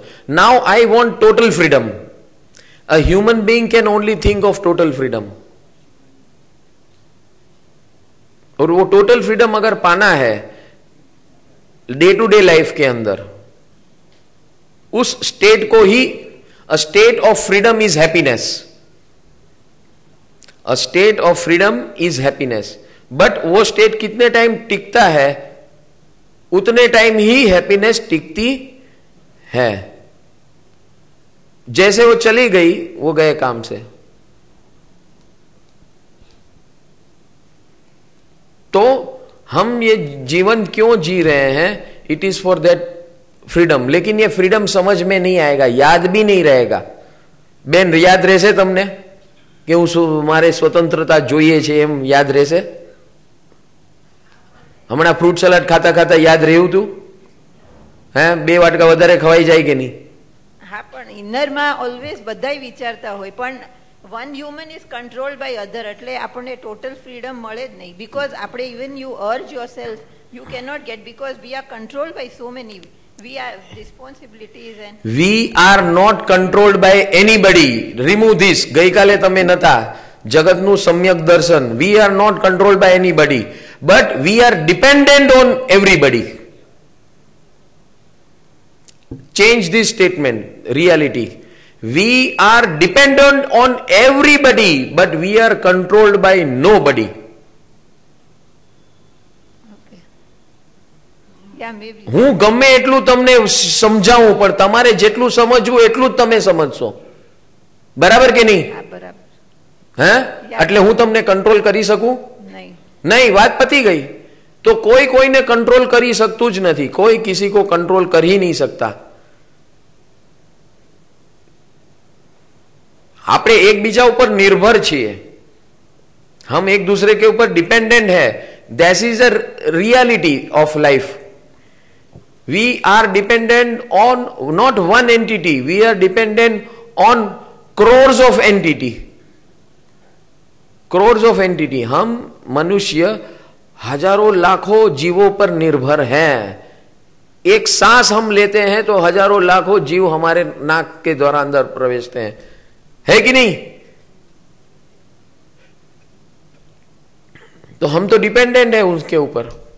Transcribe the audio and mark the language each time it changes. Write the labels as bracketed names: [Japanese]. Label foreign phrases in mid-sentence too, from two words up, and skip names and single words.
[English] now I want total freedom. a human being can only think of total freedom. [Hindi] और वो [English] total freedom [Hindi] अगर पाना है [English] day to day life [Hindi] के अंदर, उस [English] स्टेट [Hindi] को ही [English] a state of freedom is happiness, a state of freedom is happiness. [Hindi] बट वो स्टेट कितने टाइम टिकता है, उतने टाइम ही हैप्पीनेस टिकती है। जैसे वो चली गई, वो गए काम से। तो हम ये जीवन क्यों जी रहे हैं? [English] it is for that freedom. [Hindi] लेकिन ये फ्रीडम समझ में नहीं आएगा, याद भी नहीं रहेगा। [Gujarati] बेन, याद રહેશે તમને કે હું મારે સ્વતંત્રતા જોઈએ છે એમ યાદ રહેશે? હમણાં ફ્રૂટ સલાડ ખાતા ખાતા યાદ રહ્યું તું? હે, 2 વાટકા વધારે ખવાઈ જાય કે નહીં? હા, પણ ઇનરમાં ઓલવેઝ બધાય વિચારતા હોય, પણ [English] one human is controlled by other, [Gujarati] એટલે આપણને ટોટલ ફ્રીડમ મળે જ નહીં. બીકોઝ આપણે [English] even you urge yourself, you cannot get, because we are controlled by so many. We have responsibilities and we are not controlled by anybody. Remove this. [Gujarati] ગઈકાલે તમે નતા જગતનું સમ્યક દર્શન. [English] We are not controlled by anybody, but we are dependent on everybody. Change this statement. Reality. We are dependent on everybody, but we are controlled by nobody. [Gujarati] હું ગમે એટલું તમને સમજાવું, પણ તમારે જેટલું સમજવું એટલું જ તમે સમજશો. બરાબર કે નહીં? હે? એટલે હું તમને કંટ્રોલ કરી શકું નહીં. વાત પતી ગઈ. તો કોઈ કોઈને કંટ્રોલ કરી શકતું જ નથી. [Hindi] कोई किसी को कंट्रोल कर ही नहीं सकता. [Gujarati] આપણે એકબીજા ઉપર નિર્ભર છીએ, [Hindi] हम एक दूसरे के ऊपर डिपेंडेंट है. [English] that is a reality of life. We are dependent on not one entity, we are dependent on crores of entity. crores of entity. [Hindi] हम मनुष्य हजारों लाखों जीवों पर निर्भर हैं. एक सांस हम लेते हैं तो हजारों लाखों जीव हमारे नाक के द्वारा अंदर प्रवेशते हैं, है कि नहीं? तो हम तो डिपेंडेंट है उसके ऊपर.